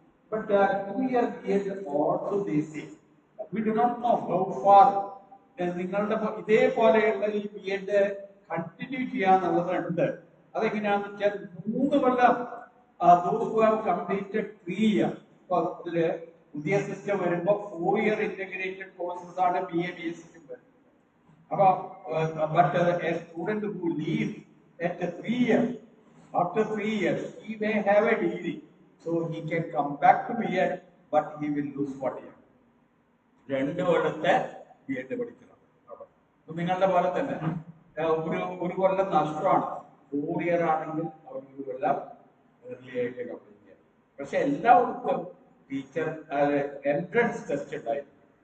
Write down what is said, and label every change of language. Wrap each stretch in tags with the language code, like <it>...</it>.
<en>But 2-year B.Ed also they say, we do not know how far</en> <ml>നിങ്ങളുടെ ഇതേപോലെയുള്ള ഈ B.Ed continue ചെയ്യാന്നുള്ളതുണ്ട്. അതെങ്ങനെയാണെന്ന് വെച്ചാൽ 3 കൊല്ലം</ml> <en>those who have completed 3 years.</en> <ml>അപ്പൊ അതില് പുതിയ സിസ്റ്റം വരുമ്പോൾ 4-year ഇന്റഗ്രേറ്റഡ് കോഴ്സസ് ആണ് BA BSc. അപ്പൊ</ml> <en>but a student who leaves at 3 years, after 3 years he may have a degree, so he can come back to B.Ed, but he will lose 1 year.</en> <ml>2 കൊല്ലത്തെ B.Ed പഠിക്കണം. നിങ്ങളുടെ പോലെ തന്നെ ഒരു കൊല്ലം നഷ്ടമാണ്. 4 year ആണെങ്കിൽ അവർ 1 കൊല്ലം early ആയിട്ട് കംപ്ലീറ്റ് ചെയ്യാം. പക്ഷെ എല്ലാവർക്കും ടീച്ചർ എൻട്രൻസ് ടെസ്റ്റ് ഉണ്ടായിരുന്നു.</ml>